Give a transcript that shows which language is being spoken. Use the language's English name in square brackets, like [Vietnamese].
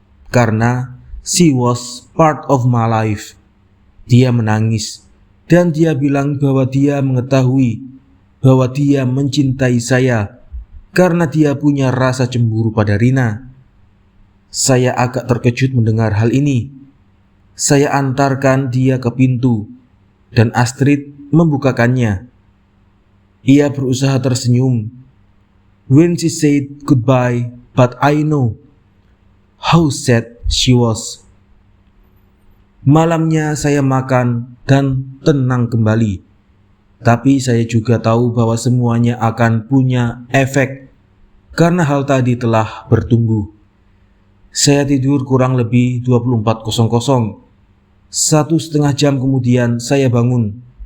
[Indonesian] Karena [English] she was part of my life. [Indonesian] Dia menangis dan dia bilang bahwa dia mengetahui bahwa dia mencintai saya karena dia punya rasa cemburu pada Rina. Saya agak terkejut mendengar hal ini. Saya antarkan dia ke pintu dan Astrid membukakannya. Ia berusaha tersenyum. [English] When she said goodbye, but I know how sad she was. [Indonesian] Malamnya saya makan dan tenang kembali. Tapi saya juga tahu bahwa semuanya akan punya efek karena hal tadi telah bertumbuh. Saya tidur kurang lebih 24.00. 1,5 jam kemudian saya bangun.